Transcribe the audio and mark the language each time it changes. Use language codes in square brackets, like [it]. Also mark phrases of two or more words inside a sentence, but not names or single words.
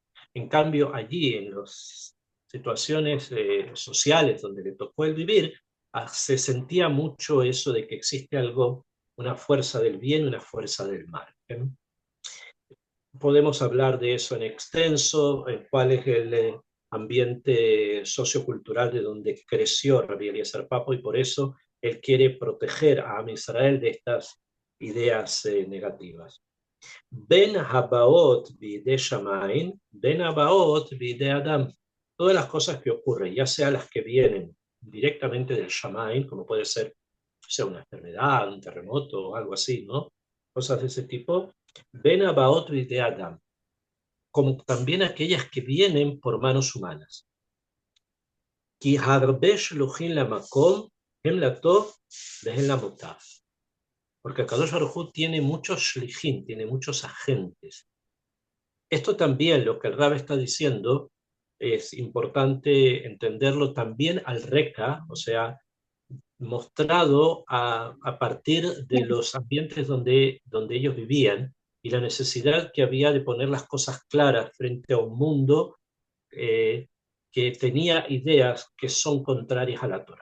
[es] En cambio, allí, en las situaciones sociales donde le tocó el vivir, se sentía mucho eso de que existe algo, una fuerza del bien y una fuerza del mal. Podemos hablar de eso en extenso, en cuál es el ambiente sociocultural de donde creció Rabbi Eliezer Papo, y por eso él quiere proteger a [he] עם ישראל [es] de estas ideas negativas. [he] בין הבאות בידי שמים, בין הבאות בידי אדם. [es] Todas las cosas que ocurren, ya sea las que vienen directamente del shamain, como puede ser, o sea, una enfermedad, un terremoto o algo así, ¿no? Cosas de ese tipo. [he] בין הבאות בידי אדם, [es] como también aquellas que vienen por manos humanas. [he] כי הרבה שלוחין למקום הם לטוב והם למוטב. [es] Porque Kadosh Baruj Hu tiene muchos shlichim, tiene muchos agentes. Esto también, lo que el Rab está diciendo, es importante entenderlo también al Reka, o sea, mostrado a partir de los ambientes donde ellos vivían y la necesidad que había de poner las cosas claras frente a un mundo que tenía ideas que son contrarias a la Torah.